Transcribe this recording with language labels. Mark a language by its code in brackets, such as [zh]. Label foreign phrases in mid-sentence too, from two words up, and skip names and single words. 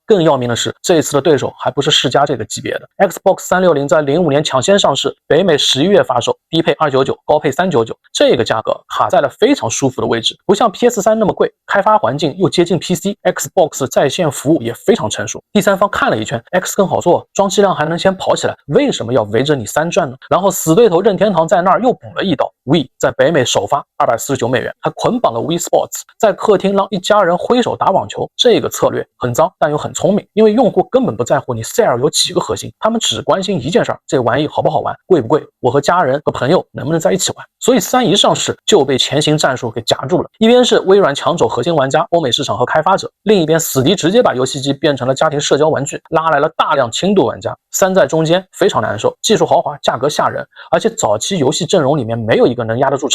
[zh] 更要命的是，這一次的對手還不是世嘉這個級別的。Xbox 360在05年搶先上市，北美11月發售，低配299，高配399，這個價格卡在了非常舒服的位置，不像 PS3 那麼貴，開發環境又接近 PC，Xbox 在線服務也非常成熟。第三方看了一圈 ，X 更好做，裝机量還能先跑起来，為什麼要圍着你3轉呢？然後死對頭任天堂在那兒又補了一刀。Wii 在北美首發249美元，還捆綁了 Wii Sports，在客廳讓一家人揮手打網球。這個策略很髒，但又很聰明，因為用戶根本不在乎你 Cell 有幾個核心，他們只關心一件事，這玩意好不好玩，貴不貴，我和家人和朋友能不能在一起玩。所以3一上市就被前行戰術給夾住了，一邊是微軟搶走核心玩家、歐美市場和開發者，另一邊死敵直接把遊戲機變成了家庭社交玩具，拉來了大量轻度玩家。3在中間非常难受，技術豪华，價格嚇人，而且早期遊戲陣容裡面沒有一個能壓得住場。